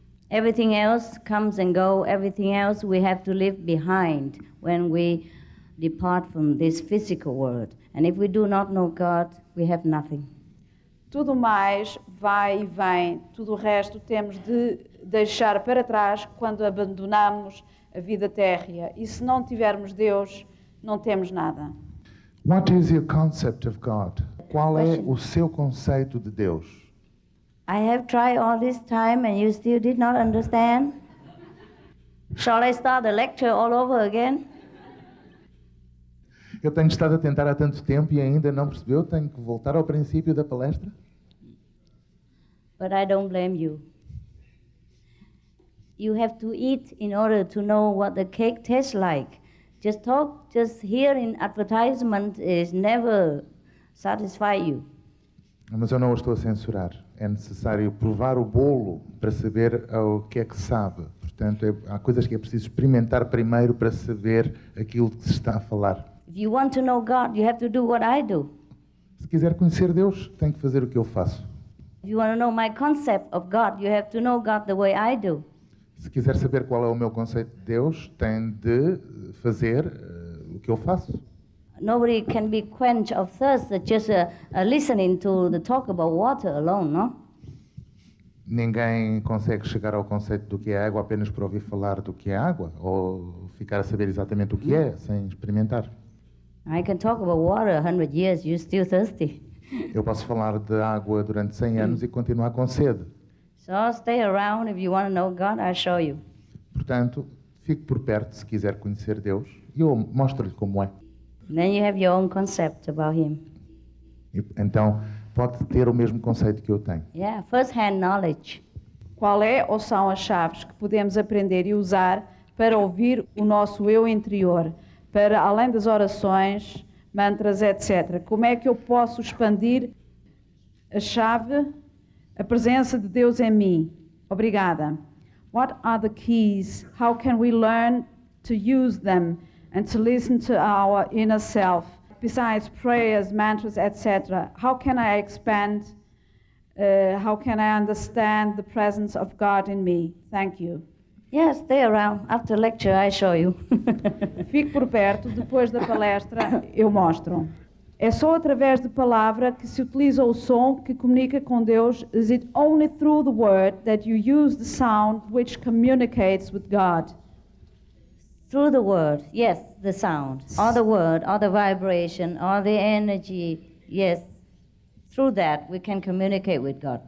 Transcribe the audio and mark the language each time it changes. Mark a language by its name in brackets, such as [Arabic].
[English] Everything else comes and go. Everything else we have to leave behind when we depart from this physical world. And if we do not know God, we have nothing. [Portuguese] Tudo mais vai e vem, tudo o resto temos de deixar para trás quando abandonamos a vida térrea. E se não tivermos Deus, não temos nada. [English] What is your concept of God? [Portuguese] Qual é o seu conceito de Deus? [English] I have tried all this time and you still did not understand? Shall I start the lecture all over again? [Portuguese] Eu tenho estado a tentar há tanto tempo e ainda não percebeu? Tenho que voltar ao princípio da palestra? [English] But I don't blame you. You have to eat in order to know what the cake tastes like. Just hearing advertisement is never satisfy you. [Portuguese] Mas eu não o estou a censurar. É necessário provar o bolo para saber o que é que sabe. Portanto, há coisas que é preciso experimentar primeiro para saber aquilo que se está a falar. [English] If you want to know God, you have to do what I do. [Portuguese] Se quiser conhecer Deus, tem que fazer o que eu faço. [English] If you want to know my concept of God, you have to know God the way I do. [Portuguese] Se quiser saber qual é o meu conceito de Deus, tem de fazer o que eu faço. [English] Nobody can be quenched of thirst just listening to the talk about water alone, no? [Portuguese] Ninguém consegue chegar ao conceito do que é água apenas por ouvir falar do que é água, ou ficar a saber exatamente o que é, sem experimentar. [English] I can talk about water 100 years, you're still thirsty. [Portuguese] Eu posso falar de água durante 100 anos e continuar com sede. [English] So stay around if you want to know God, I'll show you. [Portuguese] Portanto, fique por perto se quiser conhecer Deus e eu mostro-lhe como é. [English] Then you have your own concept about Him. [Portuguese] Então, pode ter o mesmo conceito que eu tenho. [English] Yeah, first-hand knowledge. [Portuguese] Qual é ou são as chaves que podemos aprender e usar para ouvir o nosso eu interior, para além das orações, mantras, etc. Como é que eu posso expandir a chave, a presença de Deus em mim? Obrigada. [English] What are the keys? How can we learn to use them and to listen to our inner self? Besides prayers, mantras, etc. How can I expand? How can I understand the presence of God in me? Thank you. Yes, stay around. After lecture, I show you. [Portuguese] Fique por perto, depois da palestra eu mostro. É só através de palavra que se utiliza o som que comunica com Deus. [English] Is it only through the word that you use the sound which communicates with God? Through the word, yes, the sound, or the word, or the vibration, or the energy, yes. Through that we can communicate with God.